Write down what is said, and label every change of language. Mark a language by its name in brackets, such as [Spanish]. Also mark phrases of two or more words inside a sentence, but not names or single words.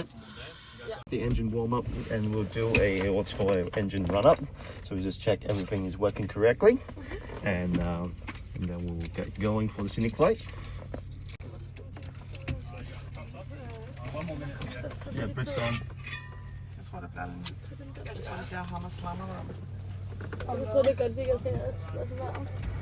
[English] The engine warm up, and we'll do a what's called an engine run up. So we just check everything is working correctly, and then we'll get going for the scenic flight. Yeah, brakes on. [Danish] Og så er det godt, vi kan se os.